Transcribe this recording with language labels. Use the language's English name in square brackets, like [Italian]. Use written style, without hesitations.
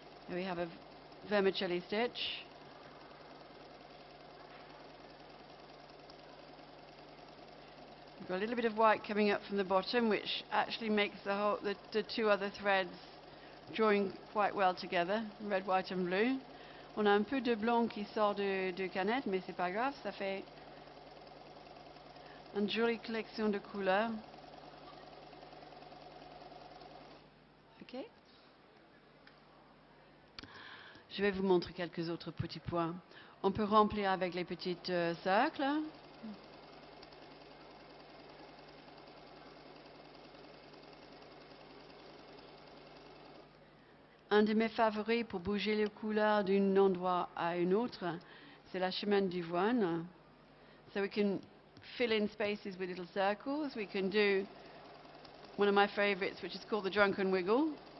[English] We have a vermicelli stitch. We've got a little bit of white coming up from the bottom, which actually makes the 2 other threads join quite well together, red, white and blue. [French] On a un peu de blanc qui sort de canette, mais c'est pas grave, ça fait une jolie collection de couleurs. [English] Ok. [French] Je vais vous montrer quelques autres petits points. On peut remplir avec les petits cercles. Un de mes favoris pour bouger les couleurs d'un endroit à un autre, c'est la chemin d'ivoine. [English] So we can fill in spaces with little circles. We can do one of my favorites, which is called the drunken wiggle.